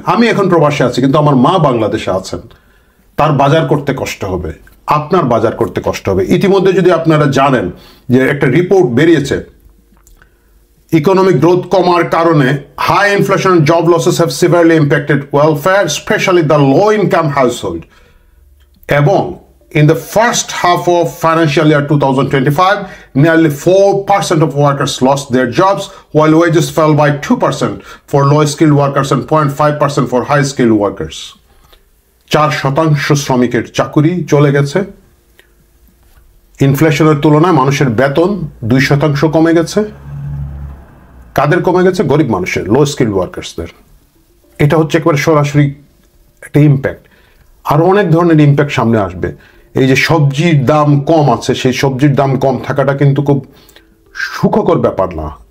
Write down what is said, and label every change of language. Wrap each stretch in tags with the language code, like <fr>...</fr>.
<bn>আমি এখন প্রবাসে আছি, কিন্তু আমার মা বাংলাদেশে আছেন, তার বাজার করতে কষ্ট হবে, আপনার বাজার করতে কষ্ট হবে। ইতিমধ্যে যদি আপনারা জানেন যে একটা রিপোর্ট বেরিয়েছে,</bn> <en>economic growth</en> <bn>কমার কারণে</bn> <en>High inflation and job losses have severely impacted welfare, especially the low income household. এবং in the first half of financial year 2025, nearly 4% of workers lost their jobs, while wages fell by 2% for low-skilled workers and 0.5% for high-skilled workers.</en> <bn>4% শ্রমিকের চাকুরি চলে গেছে। ইনফ্লেশনের তুলনায় মানুষের বেতন 2% কমে গেছে। কাদের কমে গেছে? গরিব মানুষের, লো স্কিল্ড ওয়ার্কার্সদের। এটা হচ্ছে একেবারে সরাসরি একটা ইম্প্যাক্ট। আরো অনেক ধরনের ইম্প্যাক্ট সামনে আসবে। এই যে সবজির দাম কম আছে, সেই সবজির দাম কম থাকাটা কিন্তু খুব সুখকর ব্যাপার না।</bn>